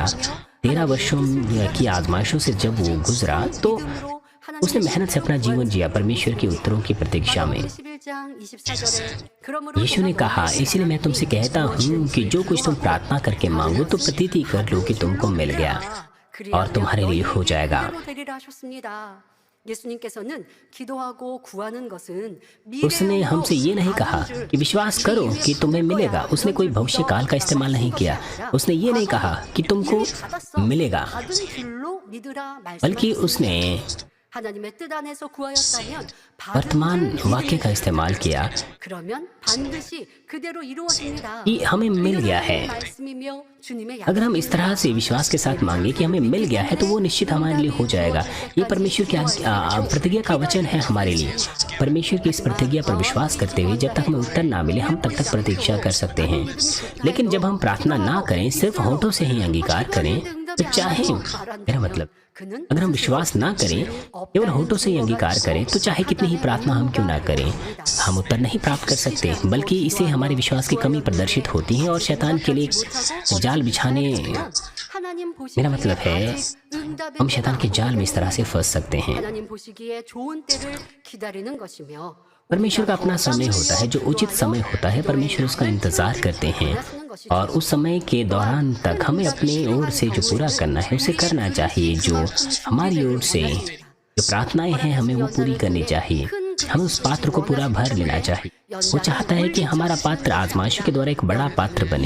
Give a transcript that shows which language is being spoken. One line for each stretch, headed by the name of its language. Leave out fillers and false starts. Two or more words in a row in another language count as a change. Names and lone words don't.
Hindi: 13 वर्षों की आजमाइशों से जब वो गुजरा तो उसने मेहनत से अपना जीवन जिया परमेश्वर के उत्तरों की प्रतीक्षा में। यीशु ने कहा, इसलिए मैं तुमसे कहता हूँ कि जो कुछ तुम प्रार्थना करके मांगो तो प्रतीति कर लो कि तुमको मिल गया। और तुम्हारे लिए हो जाएगा।
Korean: 예수님께서는 기도하고 구하는 것은
Hindi: उसने हमसे ये नहीं कहा कि विश्वास करो कि तुम्हें मिलेगा। उसने कोई भविष्य काल का इस्तेमाल नहीं किया। उसने ये नहीं कहा कि तुमको मिलेगा, बल्कि उसने
Korean: 하나님의 뜻 안에서 구하였다면
Hindi: वर्तमान वाक्य का इस्तेमाल किया
Korean: 그러면 반드시 그대로 이루어집니다.
Hindi: कि हमें मिल गया है।
Korean: 말씀이며 주님의
Hindi: अगर हम इस तरह से विश्वास के साथ मांगे कि हमें मिल गया है, तो वो निश्चित हमारे लिए हो जाएगा। ये परमेश्वर की प्रतिज्ञा का वचन है हमारे लिए। परमेश्वर की इस प्रतिज्ञा पर विश्वास करते हुए जब तक हमें उत्तर ना मिले, हम तब तक प्रतीक्षा कर सकते हैं। लेकिन जब हम प्रार्थना ना करें, सिर्फ होठों से ही अंगीकार करें, तो चाहे, मेरा मतलब, अगर हम विश्वास ना करें, केवल होठों से ही अंगीकार करें, तो चाहे कितनी ही प्रार्थना हम क्यों ना करें, हम उत्तर नहीं प्राप्त कर सकते। बल्कि इससे हमारे विश्वास की कमी प्रदर्शित होती है और शैतान के लिए जाल बिछाने, मेरा मतलब है हम शैतान के जाल में इस तरह से फंस सकते हैं।
Korean: 하나님 보시기에 좋은 때를 기다리는 것이며
Hindi: परमेश्वर का अपना समय होता है, जो उचित समय होता है। परमेश्वर उसका इंतजार करते हैं और उस समय के दौरान तक हमें अपनी ओर से जो पूरा करना है उसे करना चाहिए। जो हमारी ओर से जो प्रार्थनाएं हैं, हमें वो पूरी करनी चाहिए। हमें उस पात्र को पूरा भर लेना चाहिए। वो चाहता है कि हमारा पात्र आजमाइशों के द्वारा एक बड़ा पात्र बने।